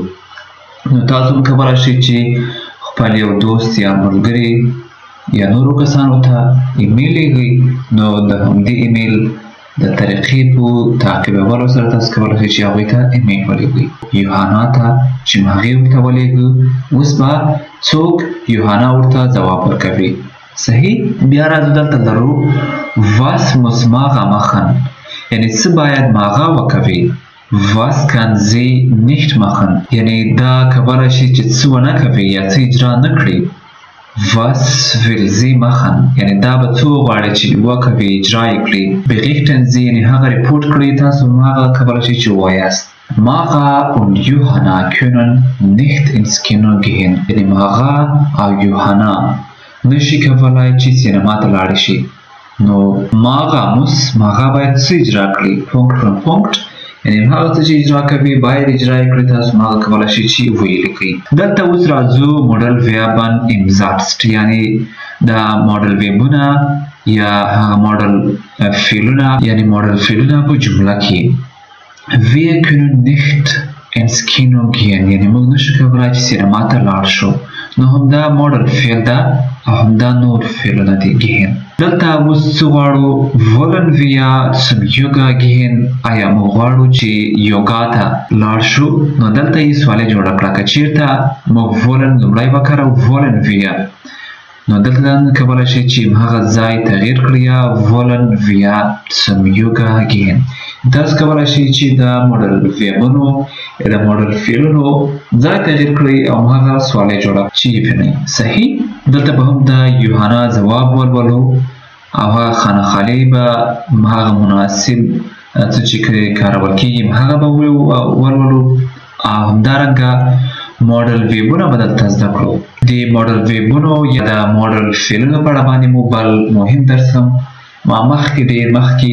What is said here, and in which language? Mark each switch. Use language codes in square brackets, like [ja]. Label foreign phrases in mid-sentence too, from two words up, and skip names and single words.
[ps] نو تاسو هم کولی شئ چې خپل یو دوست یا ملګري یا نورو کسانو ته ایمیل لیږئ. نو د همدې ایمیل د طریقې په تعقیبولو سره تاسو کولی شئ چې هغوی ته ایمیل ولیږئ. یوحنا ته چې هغې ورته ولیږو اوس به څوک یوحنا ورته ځواب ورکوي. صحیح. بیا راځو دلته لرو [de] was muss Mara machen [ps] یعنی څه باید ماغه وکوي. [de] was kann sie nicht machen [ps] یعنی دا کولی شي چې څه ونه کوي یا څه اجرا نه کړي. [de] was will sie machen [ps] یعنی دا به څه غواړي چې وکوي اجرا یې کړي [de] berichten sie [ps] یعنی هغه ریپورټ کړي تاسو هغه کولی شئ چې ووایاست [de] Mara und Johanna können nicht ins Kino gehen [ps] یعنی ماغا او یوحنا نشي کولی چې سینما ته لاړ شي نو ماغا باید څه اجرا کړي پونکټ یعنی هغه څه چې اجرا کوي باید اجرا یې کړي تاسو هغه کولی شئ چې ویې لیکئ دلته اوس راځو [de] Modal Verben im Satz [ps] یعنی دا موډل ویربونه یا هغه موډل فعلونه په جمله کې [de] Wir können nicht ins Kino gehen [ps] یعنی موږ نشو کولی چې سینما ته لاړ شو نو همدا موډل فعل ده او همدا نور فعلونه دي gehen دلته اوس څه غواړو [de] wollen wir zum Yoga gehen [ps] آیا موږ غواړو چې یوګا ته لاړ شو نو دلته یې سوال جوړه کړه که چېرته موږ wollen لومړی وکاروو [de] wollen wir [ps] نو دلته کولی شئ چې هغه ځای تغییر کړئ یا [de] wollen wir zum Yoga gehen [ps] تاسو کولی شئ چې د موډل ویربونو یا د موډل فعلونو ځای تغییر کړئ او هغه سوال جوړه چې وپېژنئ صحیح دلته به هم د یوحنا ځواب ولولو او هغه خانخالۍ به هغه مناسب څه چې کارول کېږي هغه به ولولو او همدارنګه موډل ویبونه به دلته زده کړو د موډل ویبونو یا د موډل فعلونو په اړه باندې مو بل مهم درس هم ما مخکې